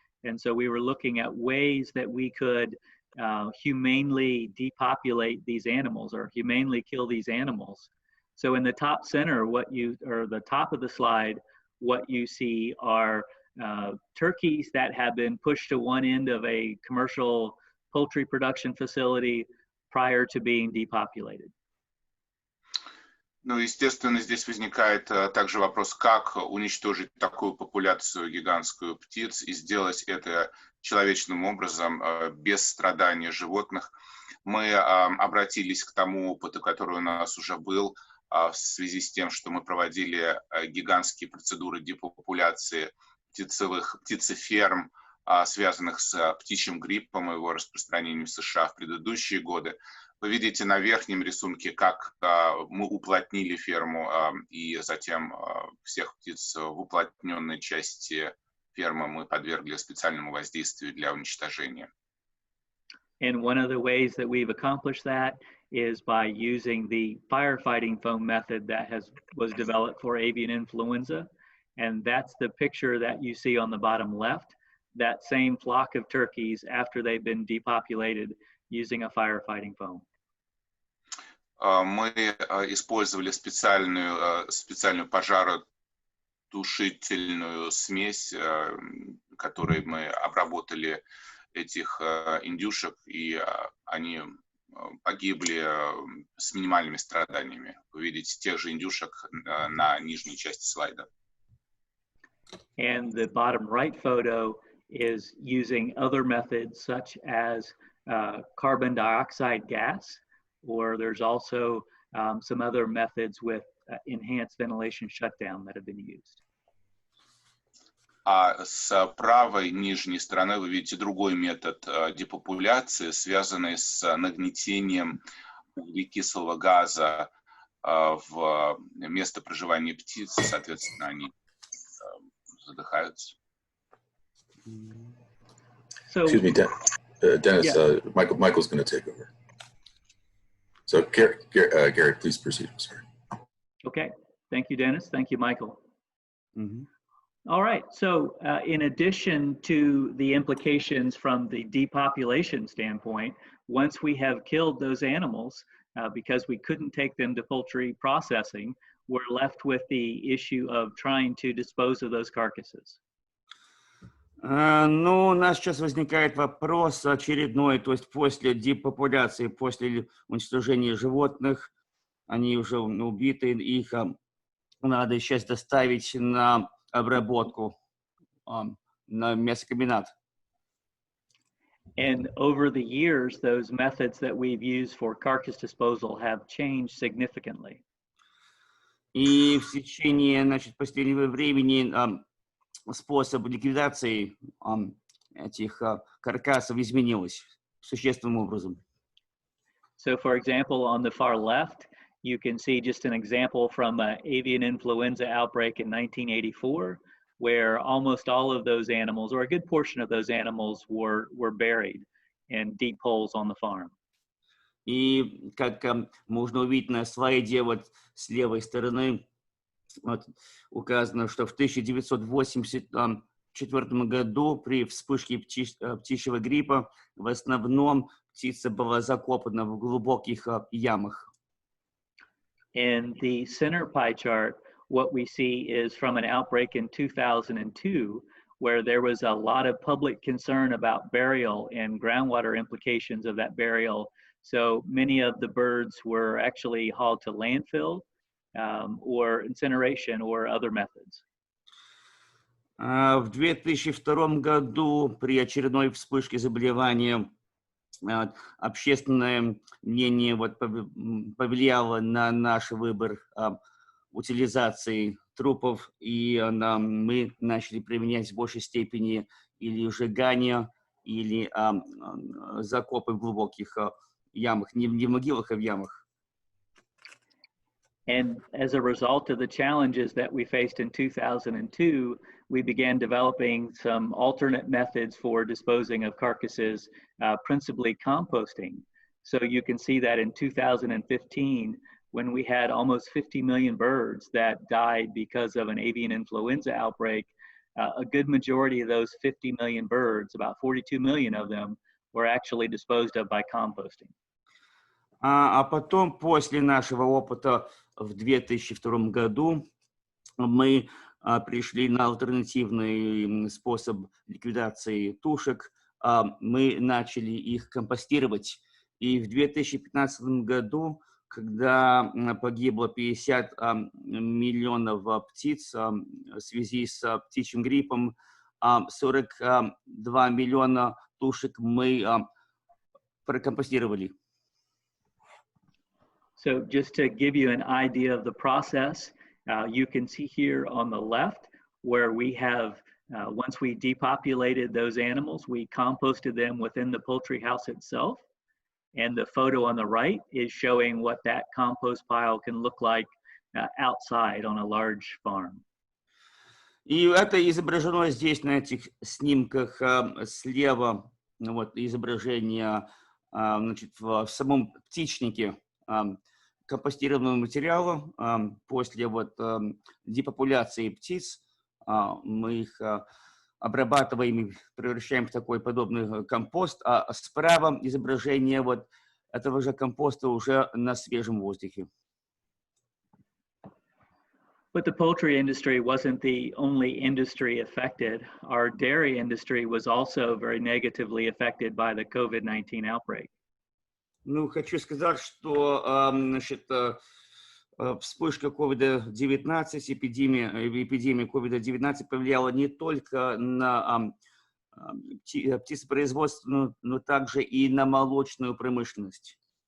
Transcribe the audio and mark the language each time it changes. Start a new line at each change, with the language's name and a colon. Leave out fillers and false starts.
English: And so we were looking at ways that we could humanely depopulate these animals or humanely kill these animals. So in the top center, the top of the slide, what you see are turkeys that have been pushed to one end of a commercial poultry production facility prior to being depopulated.
Russian: Ну, естественно, здесь возникает также вопрос, как уничтожить такую популяцию гигантскую птиц и сделать это человечным образом, без страдания животных. Мы обратились к тому опыту, который у нас уже был, в связи с тем, что мы проводили гигантские процедуры депопуляции птицеферм, связанных с птичьим гриппом и его распространением в США в предыдущие годы. Вы видите на верхнем рисунке, как мы уплотнили ферму, и затем всех птиц в уплотненной части фермы мы подвергли специальному воздействию для уничтожения.
English: And one of the ways that we've accomplished that is by using the firefighting foam method that was developed for avian influenza. And that's the picture that you see on the bottom left, that same flock of turkeys after they've been depopulated using a firefighting foam.
Russian: Мы использовали специальную пожаротушительную смесь, которой мы обработали этих индюшек, и они погибли с минимальными страданиями. Вы видите тех же индюшек на нижней части слайда.
English: And the bottom right photo is using other methods such as carbon dioxide gas, or there's also some other methods with enhanced ventilation shutdown that have been used.
Russian: А с правой нижней стороны вы видите другой метод депопуляции, связанный с нагнетением углекислого газа в место проживания птиц, соответственно, они задыхаются.
English: So, excuse me, Dennis, yeah. Michael's going to take over. So Gary, please proceed. I'm sorry. Okay, thank you, Dennis. Thank you, Michael. Mm-hmm. All right, so in addition to the implications from the depopulation standpoint, once we have killed those animals, because we couldn't take them to poultry processing, we're left with the issue of trying to dispose of those carcasses.
Russian: Ну, у нас сейчас возникает вопрос очередной, то есть после депопуляции, после уничтожения животных, они уже убиты, их надо сейчас доставить на обработку, на мясокомбинат.
English: And over the years, those methods that we've used for carcass disposal have changed significantly.
Russian: И в течение, значит, последнего времени способ ликвидации этих каркасов изменилось существенным образом.
English: So, for example, on the far left, you can see just an example from an avian influenza outbreak in 1984, where almost all of those animals, or a good portion of those animals, were buried in deep holes on the farm.
Russian: И как можно увидеть на слайде вот с левой стороны, вот, указано, что в 1984 году при вспышке птичьего гриппа в основном птица была закопана в глубоких ямах.
English: In the center pie chart, what we see is from an outbreak in 2002, where there was a lot of public concern about burial and groundwater implications of that burial. So many of the birds were actually hauled to landfill or incineration or other methods.
Russian: В 2002 году при очередной вспышке заболевания общественное мнение повлияло на наш выбор утилизации трупов, и мы начали применять в большей степени или сжигание, или закопы в глубоких ямах, не в могилах, а в ямах.
English: And as a result of the challenges that we faced in 2002, we began developing some alternate methods for disposing of carcasses, principally composting. So you can see that in 2015, when we had almost 50 million birds that died because of an avian influenza outbreak, a good majority of those 50 million birds, about 42 million of them, were actually disposed of by composting.
Russian: А потом, после нашего опыта в 2002 году, мы пришли на альтернативный способ ликвидации тушек. Мы начали их компостировать. И в 2015 году, когда погибло 50 миллионов птиц в связи с птичьим гриппом, 42 миллиона тушек мы прокомпостировали.
English: So just to give you an idea of the process, you can see here on the left where we have, once we depopulated those animals, we composted them within the poultry house itself. And the photo on the right is showing what that compost pile can look like outside on a large farm.
Russian: И это изображено здесь на этих снимках слева, вот изображение, значит, в самом птичнике компостированного материала. После депопуляции птиц мы их обрабатываем и превращаем в такой подобный компост, а справа изображение этого же компоста уже на свежем воздухе.
English: But the poultry industry wasn't the only industry affected. Our dairy industry was also very negatively affected by the COVID-19 outbreak.
Russian: Ну, хочу сказать, что значит, вспышка COVID-19, эпидемия COVID-19 повлияла не только на птицепроизводство, но также и на молочную промышленность.